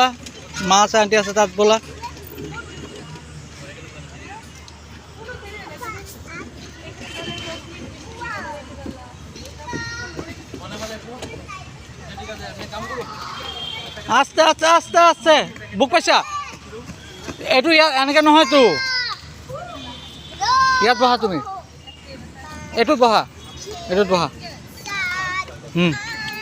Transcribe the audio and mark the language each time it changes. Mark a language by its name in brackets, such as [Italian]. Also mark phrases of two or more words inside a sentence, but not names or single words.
[Assamese] মা আছে আন্টি আছে তাত বলা। আস্তে আস্তে আস্তে আস্তে বুক পাইছা এইটো ইয়াত এনেকৈ নহয়তো। ইয়াত বহা তুমি এইটোত বহা